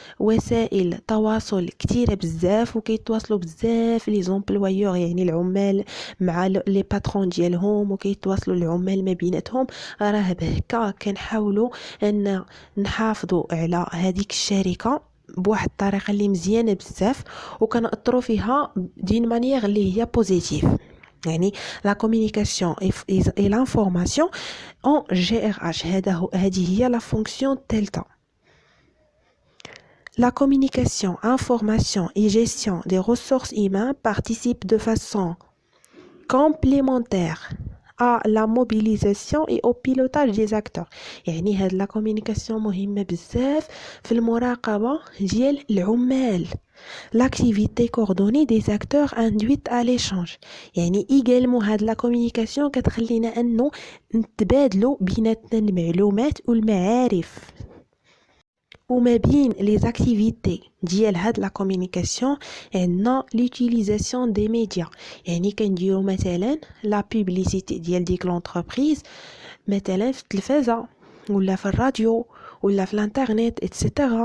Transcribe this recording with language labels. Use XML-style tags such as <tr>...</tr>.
<ar>وسائل تواصل كتيرة بزاف وكيتواصلوا بزاف لي زومبلويور يعني العمال مع لي باترون ديالهم، وكيتواصلوا العمال ما بيناتهم، راه بهكا كنحاولوا ان نحافظوا على هذيك الشركة بواحد الطريقة اللي مزيانة بزاف وكنأثروا فيها دين مانيير اللي هي بوزيتيف. يعني</ar> <fr>la communication et l'information en GRH</fr> <ar>هذه هي</ar> <fr>la fonction delta. La communication, information et gestion des ressources humaines participent de façon complémentaire à la mobilisation et au pilotage des acteurs.</fr> <ar>يعني هاد</ar> <fr>la communication</fr> <ar>مهمة بزاف في المراقبة ديال العمال.</ar> <fr>L'activité coordonnée des acteurs induite à l'échange.</fr> <ar>يعني également هاد</ar> <fr>la communication</fr> <ar>كتخلينا أنه نتبادلوا بيناتنا المعلومات والمعارف. وما بين</ar> <fr>les activités</fr> <ar>ديال هاد</ar> <fr>la communication</fr> <ar>عندنا</ar> <fr>l'utilisation des médias،</fr> <ar>يعني كنديروا مثلا</ar> <fr>la publicité</fr> <ar>ديال ديك l'entreprise مثلا في التلفازة ولا في الراديو ولا في الانترنت etc.</ar>